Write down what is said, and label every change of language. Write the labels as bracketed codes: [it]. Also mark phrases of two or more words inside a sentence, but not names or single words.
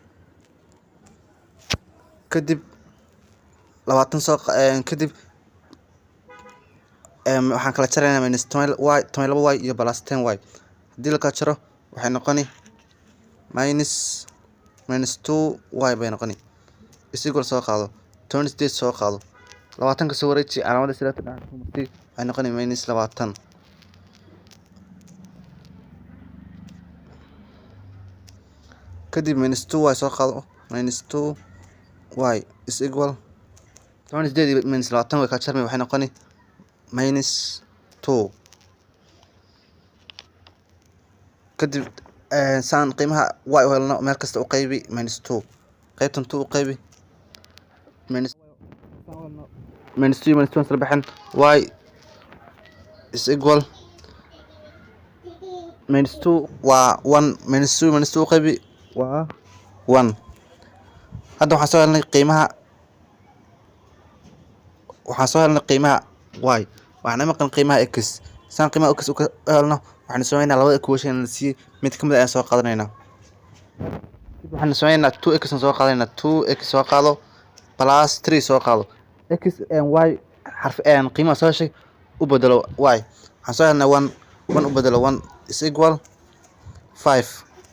[so] kadib 20 kadib waxaan kala jaraynaa minus 12y iyo plus 10y haddii la kala jaro waxay noqoni minus 2y bay noqoni [en] is equal [so] soo qaado 28 soo qaado 20 ka soo wareeji calaamadda sirata waxay noqoni minus 20 kadib minus 2y soo qaado minus 2y [en] is equal [so] 18 minus 20 way ka jarmay waxay noqoni minus 2 kadib saan qiimaha y u helno meel kasta u qaybi minus 2 qaybtan 2 u qaybi minus 2 minus 2 sarbaxan y [en] is equal [so] minus 2 waa 1 minus 2 minus 2 u qaybi waa 1 hadda waxaan soo helnay qiimaha y waxaan maqan qiimaha x saan qiimaha x u helno waxaan sameeynaa labada equation si mid kamid ah soo qaadanayna waxaan sameeynaa 2x soo qaadanayna 2x soo qaado plus 3 soo qaado x and y xarf aan qiimaha soo heshay u bedelo y waxaan soo helnay 1 u bedelo 1 [en] is equal [so] 5